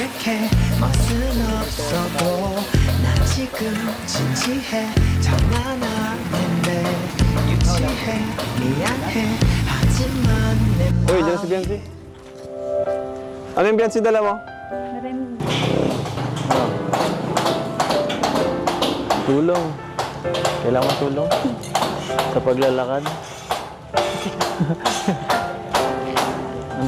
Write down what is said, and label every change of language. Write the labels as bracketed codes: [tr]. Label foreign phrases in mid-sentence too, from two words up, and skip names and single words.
[ko] 솔직해 멋은 없어도 난 지금 진지해 장난하는데 유치해 미안해 하지만 내 [tl] Uy, dyan si Biancy. Ano yung Biancy dala mo? Meron. Tulong. Kailangan mo tulong sa paglalakad. Ano?